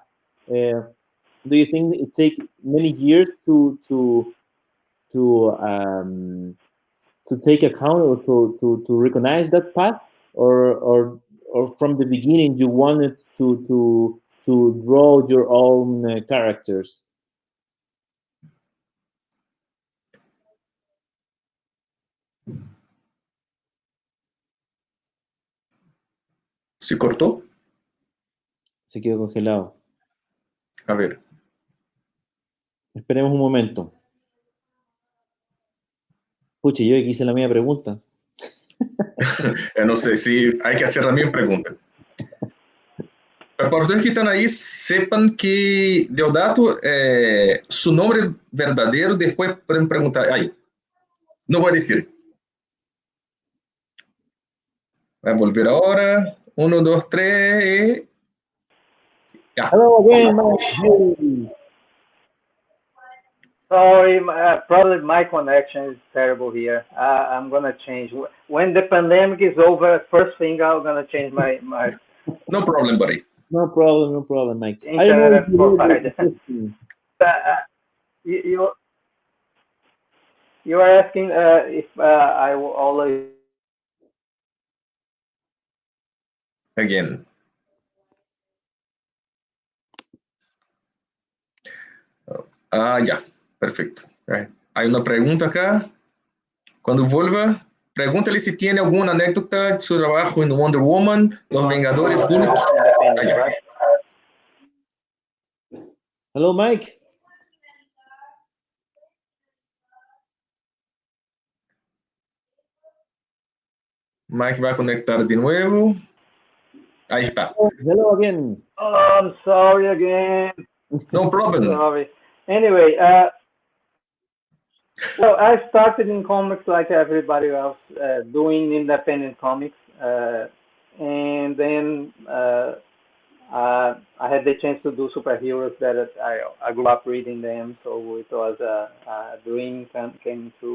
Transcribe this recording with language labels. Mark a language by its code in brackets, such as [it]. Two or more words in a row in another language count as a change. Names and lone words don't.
[en] Uh, do you think it takes many years to to take account or to recognize that path, or from the beginning you wanted to draw your own characters? [es] ¿Se cortó? Se quedó congelado. A ver. Esperemos un momento. Pucha, yo aquí hice la misma pregunta. [pt] Eu não sei se [es] hay que hacer la misma pregunta. Pero para ustedes que están ahí, sepan que Deodato, su nombre verdadero, después pueden preguntar. Ay, no voy a decir. Voy a volver ahora. 1, 2, 3. Ya. [en] Hello again, Mike. Sorry, probably my connection is terrible here. I'm gonna change when the pandemic is over. First thing I'm gonna change my No problem, buddy. No problem, Mike. internet provider. Uh, you you are asking if I will always. Again. [es] Ah, ya. Perfecto. Hay una pregunta acá. Cuando vuelva, pregúntale si tiene alguna anécdota de su trabajo en Wonder Woman, Los Vengadores, Hulk. [en] Right? Hello, Mike. [es] Mike va a conectar de nuevo. Ahí está. [en] Hello again. Oh, I'm sorry again. No problem. Sorry. Anyway, Well, I started in comics like everybody else, doing independent comics, and then I had the chance to do superheroes that I grew up reading them, so it was a dream came true.